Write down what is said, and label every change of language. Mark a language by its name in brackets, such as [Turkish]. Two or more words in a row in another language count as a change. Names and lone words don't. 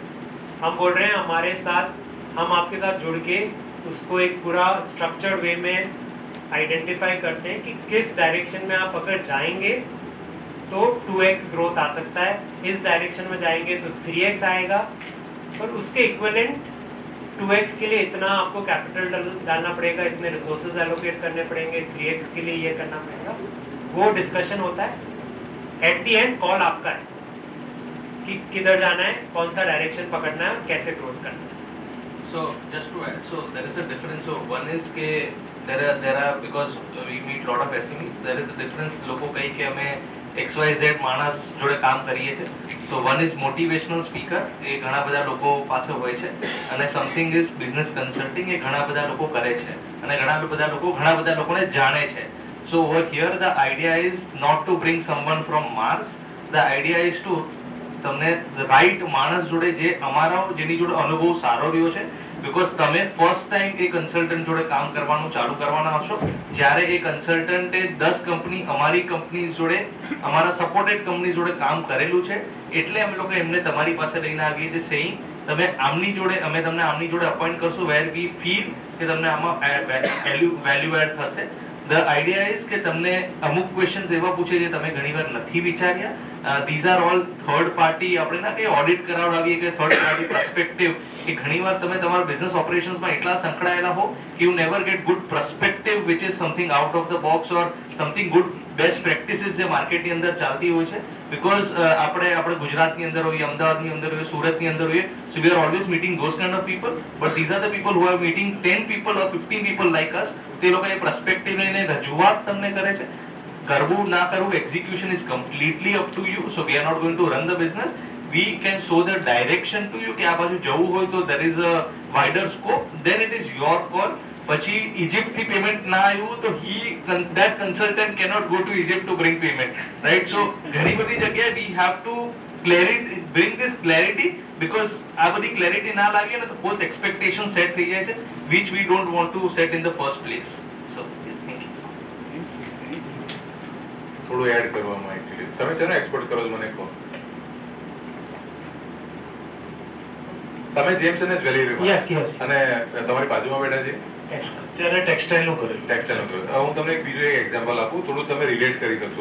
[Hindi] हम बोल रहे हैं हमारे साथ, हम आपके साथ जुड़ के उसको एक पूरा [English] structured way [Hindi] में आइडेंटिफाई करते हैं कि किस डायरेक्शन में आप अगर जाएंगे तो 2x ग्रोथ आ सकता है, इस डायरेक्शन में जाएंगे तो 3x आएगा, और उसके इक्विवेलेंट 2x के लिए इतना आपको कैपिटल डालना पड़ेगा, इतने [English] resources allocate [Hindi] करने पड़ेंगे, 3x के लिए ये करना पड़ेगा। वो डिस्कशन होता है। [English] at the end call [Hindi] आपका है कि किधर जाना है, कौन सा डायरेक्शन पकड़ना है, कैसे ग्रोथ करना है। [English] So just to add, so there is a difference. So one is के there are because we meet lot of SMEs, there is a difference. [Gujarati] લોકો કહે કે અમે XYZ માણસ જોડે કામ કરીએ છે. [English] So one is motivational speaker, [Gujarati] એ ઘણા બધા લોકો પાસે હોય છે, અને [English] something is business consulting, [Gujarati] એ ઘણા બધા લોકો કરે છે, અને ઘણા બધા લોકો ઘણા બધા લોકોને જાણે છે. [English] So over here the idea is not to bring someone from Mars. The idea is [Gujarati] to તમને રાઈટ માણસ જોડે જે અમારા જેની જોડે અનુભવ સારો રહ્યો છે, બીકોઝ તમે [English] first time [Gujarati] એ કન્સલ્ટન્ટ જોડે કામ કરવાનું ચાલુ કરવાના હશો, જ્યારે એ કન્સલ્ટન્ટે 10 કંપની અમારી કંપની જોડે, અમારા સપોર્ટેડ કંપની જોડે કામ કરેલું છે, એટલે અમે લોકો એમને તમારી પાસે લઈને આવીએ છીએ સેઇંગ તમે આમની જોડે, અમે તમને આમની જોડે અપોઇન્ટ કરશું [English] where we feel [Gujarati] કે તમને આમાં [English] value add [Gujarati] થશે. [English] The idea is [Gujarati] કે તમને અમુક ક્વેશ્ચન્સ એવા પૂછે જે તમે ઘણીવાર નથી વિચાર્યા. [English] These are all third party, [Gujarati] આપણે ના કે ઓડિટ કરાવડાવીએ કે [English] third party perspective, [Gujarati] કે ઘણીવાર તમે તમારા [English] business operationsમાં [Gujarati] એટલા સંકળાયેલા હો કે [English] you never get good perspective which is something out of the box or something good best practices [Gujarati] જે માર્કેટની અંદર ચાલતી હોય છે. બીકોઝ આપણે ગુજરાતની અંદર હોઈએ, અમદાવાદની અંદર હોઈએ, સુરતની અંદર હોઈએ, [English] so we are always meeting those kind of people, but these are the people who are meeting 10 people or 15 people like us. [Gujarati] તે લોકો એ પર્સપેક્ટિવ લઈને રજૂઆત તમને કરે છે. કરવું ના કરવું, [English] execution is completely up to you. So we are not going to run the business. We can show the direction to you [Gujarati] કે આ બાજુ જવું હોય તો [English] there is a wider scope, then it is your call. [Gujarati] પછી ઇજિપ્ટ થી પેમેન્ટ ના આવ્યું તો [English] that consultant cannot go to Egypt to bring payment, right? [Gujarati] So ઘણી બધી જગ્યાએ [English] we have to bring this clarity, because [Gujarati] આ બધી clarity ના લાગે ને તો પોસ્ટ [English] expectation set [Gujarati] થઈ જાય છે, [English] which we don't want to set in the first place. So thank you. [Gujarati] થોડું એડ કરવામાં એક્ચ્યુઅલી તમે છે ને એક્સપોર્ટ કરો છો, મને કહો તમે જેમ્સ અને જ્વેલરીમાં અને તમારી બાજુમાં બેઠા છે ત્યારે ટેક્સટાઇલનું કરેલું. હું તમને એક બીજું એક એક્ઝામ્પલ આપું, થોડું તમે રિલેટ કરી શકશો.